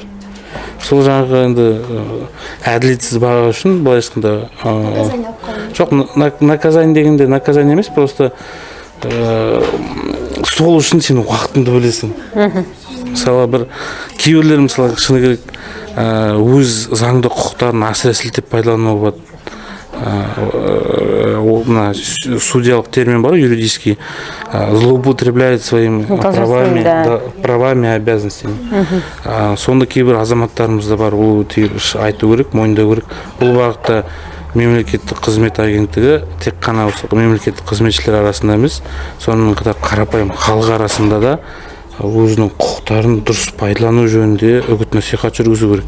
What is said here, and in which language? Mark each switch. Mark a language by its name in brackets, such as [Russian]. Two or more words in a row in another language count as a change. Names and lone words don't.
[Kazakh] Сол жаңағы енді әділетсіз баға үшін былай айтқанда жоқ, наказание дегенде наказание емес, просто сол үшін сен уақытыңды бөлесің. Мысалы бір кейбіреулер мысалы шыны керек өз заңды құқықтарын асыра сілтеп пайдалануға болады. Мына судьялық термин бар, [Russian] юридический, злоупотребляет своими правами и обязанностями. [Kazakh] Сонда кейбір азаматтарымызда бар, ол айту керек, мойындау керек. Бұл бағытта мемлекеттік қызмет агенттігі тек қана осы мемлекеттік қызметшілер арасында емес, сонымен қатар қарапайым халық арасында да өзінің құқықтарын дұрыс пайдалану жөнінде үгіт насихат жүргізу керек.